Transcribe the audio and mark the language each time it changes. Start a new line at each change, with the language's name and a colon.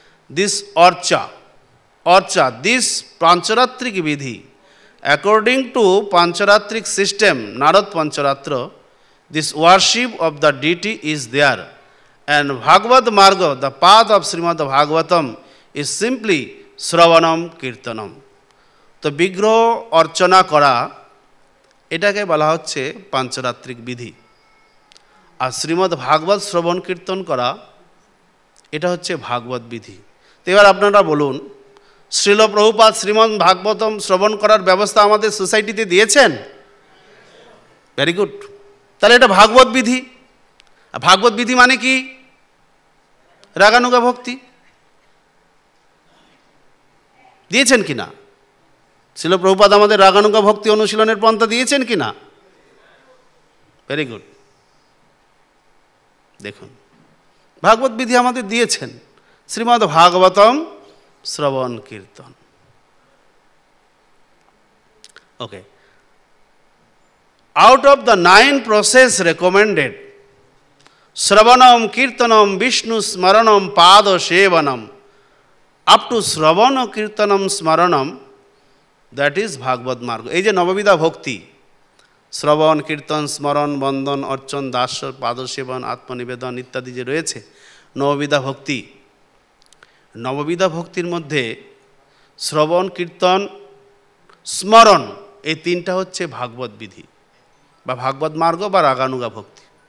English: This archa this Pancharatrik vidhi according to Pancharatrik system Narada Pancharatra, this worship of the deity is there, and Bhagavad Marga, the path of Srimad Bhagavatam, is simply Sravanam Kirtanam.
Bangla: তো বিগ্রহ অর্চনা করা এটাকে বলা হচ্ছে পাঞ্চরাত্রিক বিধি, আর শ্রীমদ্ ভাগবত শ্রবণ কীর্তন করা এটা হচ্ছে ভাগবত বিধি। তো এবার আপনারা বলুন, শ্রীল প্রভুপাদ শ্রীমদ্ ভাগবতম শ্রবণ করার ব্যবস্থা আমাদের সোসাইটিতে দিয়েছেন?
English: Very good.
Bangla: তাহলে এটা ভাগবত বিধি। ভাগবত বিধি মানে কি? রাগানুগা ভক্তি। দিয়েছেন কি না? শ্রীল প্রভুপাদ আমাদের রাগানুগা ভক্তি অনুশীলনের পন্থা দিয়েছেন কি না?
English: Very good.
Bangla: দেখুন, ভাগবত বিধি আমাদের দিয়েছেন, শ্রীমদ্ ভাগবতম শ্রবণ কীর্তন।
English: Okay, out of the 9 process recommended, Sravanam, Kirtanam, Vishnu Smaranam, Pada Sevanam, up to Sravana Kirtanam Smaranam, that is Bhagavad Marga.
Bangla: এই যে নববিধা ভক্তি, শ্রবণ, কীর্তন, স্মরণ, বন্দন, অর্চন, দাস্য, পাদসেবন, আত্মনিবেদন ইত্যাদি যে রয়েছে নববিধা ভক্তি, নববিধা ভক্তির মধ্যে শ্রবণ, কীর্তন, স্মরণ এই তিনটা হচ্ছে ভাগবত বিধি বা ভাগবত মার্গ বা রাগানুগা ভক্তি।